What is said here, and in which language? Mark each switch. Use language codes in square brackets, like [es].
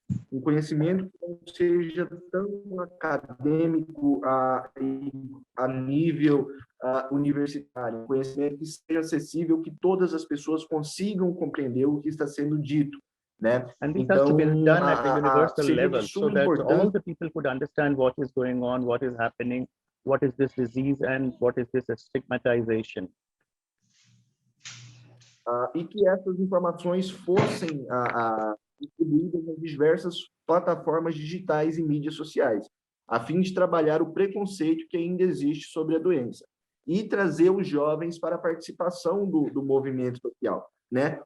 [pt] um conhecimento que não seja tão acadêmico a nível universitário, um conhecimento que seja acessível, que todas as pessoas consigam compreender o que está sendo dito, né? [en] And this has to be done at a universal level, so that all the people could understand what is going on, what is happening, what is this disease, and what is this stigmatization. [pt] E que essas informações fossem distribuídas nas diversas plataformas digitais e mídias sociais, a fim de trabalhar o preconceito que ainda existe sobre a doença e trazer os jovens para a participação do movimento social, né?